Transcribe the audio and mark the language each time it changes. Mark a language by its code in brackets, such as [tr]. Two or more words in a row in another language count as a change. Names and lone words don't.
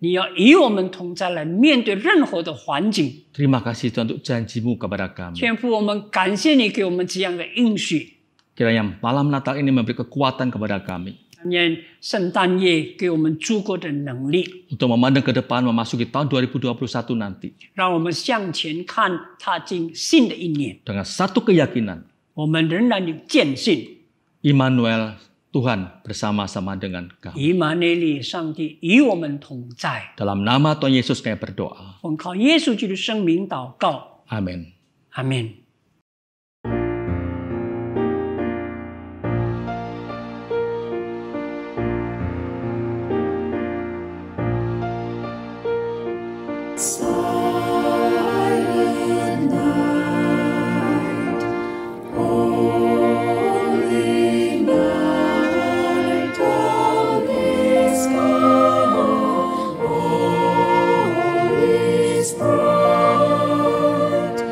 [zh] 你要与我们同在，来面对任何的环境。 [id] Terima kasih Tuhan untuk janji-Mu kepada kami. [zh] 天父，我们感谢你给我们这样的应许。 [id] Kiranya malam Natal ini memberi kekuatan kepada kami [zh] 愿圣诞夜给我们足够的能力， [id] untuk memandang ke depan memasuki tahun 2021 nanti [zh] 让我们向前看，踏进新的一年。 [id] dengan satu keyakinan, [zh] 我们仍然有坚信， [id] Immanuel, Tuhan bersama-sama dengan kami. [zh] 以马内利，上帝与我们同在。 [id] Dalam nama Tuhan Yesus kami berdoa. [zh] 奉靠耶稣基督圣名祷告， [id] Amin. [zh] 阿门。 [en] Silent night, holy night, all is calm, all is bright.